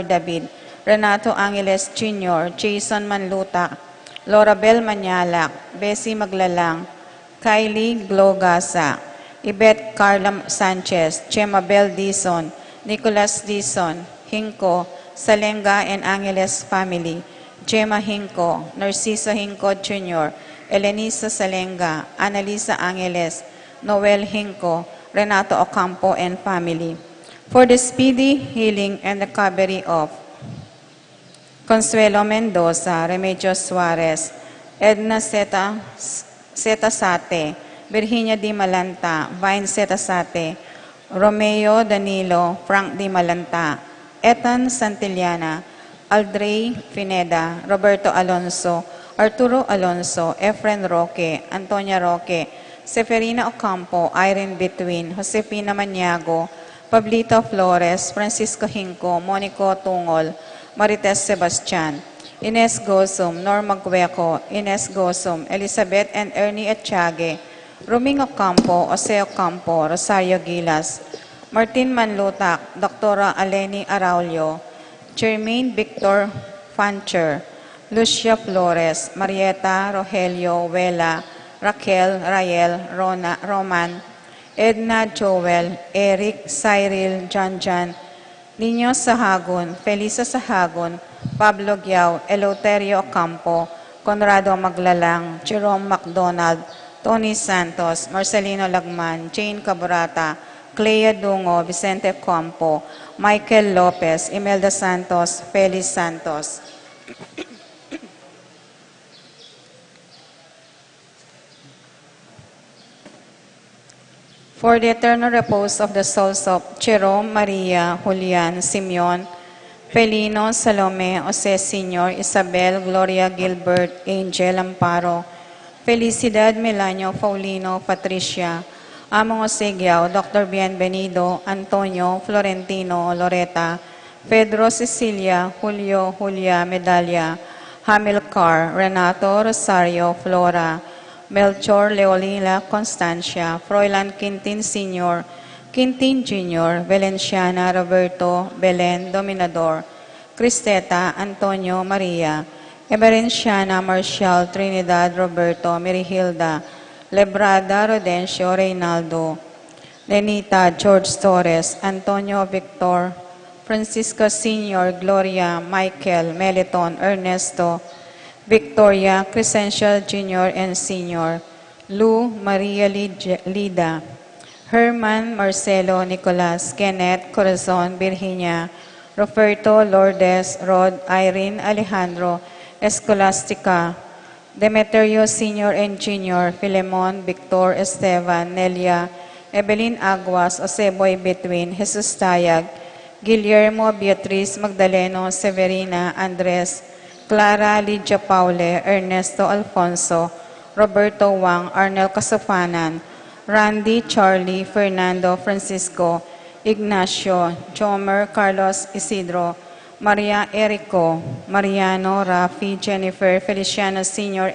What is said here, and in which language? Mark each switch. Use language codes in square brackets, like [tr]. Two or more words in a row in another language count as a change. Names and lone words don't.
[en] David, Renato Angeles Jr., Jason Manlutak, Laura Bel Manyalak, Bessie Maglalang, Kylie Glogasa, Yvette Carla Sanchez, Chema Bel Dizon, Nicolas Dizon, Hinko, Salenga and Angeles family, Gemma Hinko, Narciso Hinko Jr., Elenisa Salenga, Annalisa Angeles, Noel Hinko, Renato Ocampo and family. For the speedy healing and recovery of Consuelo Mendoza, Remedios Suarez, Edna Zetasate, Virginia Di Malanta, Vine Zetasate, Romeo Danilo, Frank Di Malanta, Ethan Santillana, Aldrey Pineda, Roberto Alonso, Arturo Alonso, Efren Roque, Antonia Roque, Seferina Ocampo, Irene Between, Josefina Maniago, Pablito Flores, Francisco Hinco, Monico Tungol, Marites Sebastian, Ines Gosum, Norma Gueco, Ines Gosum, Elizabeth and Ernie Etiague, Roming Ocampo, Jose Ocampo, Rosario Gilas, Martin Manlutak, Dr. Aleni Araulio, Jermaine Victor Fancher, Lucia Flores, Marieta Rogelio Vela, Raquel Rael Roman, Edna Joel, Eric Cyril Janjan, Niño Sahagun, Felisa Sahagun, Pablo Giao, Eleuterio Ocampo, Conrado Maglalang, Jerome MacDonald, Tony Santos, Marcelino Lagman, Jane Cabrata, Clea Dungo, Vicente Ocampo, Michael Lopez, Imelda Santos, Felix Santos. For the eternal repose of the souls of Jerome, Maria, Julian, Simeon, Felino, Salome, Jose Sr., Isabel, Gloria Gilbert, Angel Amparo, Felicidad Melanio, Paulino, Patricia, Among Jose Giao, Dr. Bienvenido, Antonio, Florentino, Loreta, Pedro, Cecilia, Julio, Julia, Medalla, Hamilcar, Renato, Rosario, Flora, Melchor, Leolina, Constancia, Froilan Quintin Sr., Quintin Jr., Valenciana, Roberto, Belen, Dominador, Cristeta, Antonio, Maria, Eberenciana, Marcial, Trinidad, Roberto, Mirihilda, Lebrada, Rodencio, Reynaldo, Lenita, George Torres, Antonio, Victor, Francisco Sr., Gloria, Michael, Meliton, Ernesto, Victoria, Crescencio Jr. and Sr., Lou, Maria Lida, Herman, Marcelo, Nicolas, Kenneth, Corazon, Virginia, Roberto, Lourdes, Rod, Irene, Alejandro, Escolastica, Demeterio Sr. and Jr., Filemon, Victor, Esteban, Nelia, Evelyn Aguas, Oseboy Between, Jesus Tayag, Guillermo, Beatriz, Magdaleno, Severina, Andres, Clara, Lydia Paule, Ernesto Alfonso, Roberto Wang, Arnel Casofanan, Randy, Charlie, Fernando, Francisco, Ignacio, Jomer, Carlos Isidro, Maria Erico, Mariano, Rafi, Jennifer, Feliciano Sr.